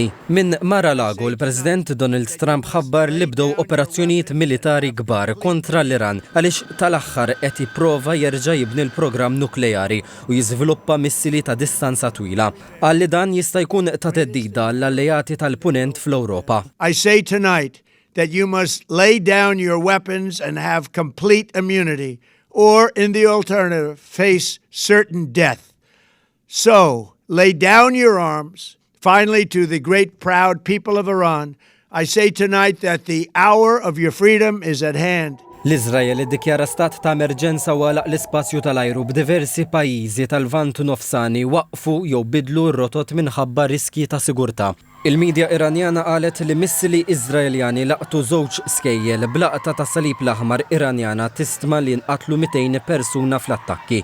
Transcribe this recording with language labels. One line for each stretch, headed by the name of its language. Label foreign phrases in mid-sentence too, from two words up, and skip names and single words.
Maltese: Minn Mar-a-Lago l-President Donald Trump ħabbar li bdew operazzjonijiet militari kbar kontra l-Iran għaliex tal-aħħar qed jipprova jerġa' jibni l-programm nukleari u jiżviluppa missili ta' distanza twila. Qal li dan jista' jkun ta' teddida l-alleati tal-Punent fl-Ewropa.
English: I say tonight that you must lay down your weapons and have complete immunity, or in the alternative, face certain death. So, lay down your arms. Finally, to the great proud people of Iran, I say tonight that the hour of your freedom is at hand.
Maltese: L-Iżrael iddikjara stat ta' emerġenza waqgħet l-ispazju tal-ajru b'diversi pajjiżi tal-Vant Nofsani waqfu jew bidlu r-rotot minħabba riski ta' sigurtà. Il-medja Iranjana qalet li missili Iżraeljani laqtu żewġ skejjel b'laqta ta' Salib l-Aħmar Iranjana tistma li nqatlu 200 persuna fl-attakki.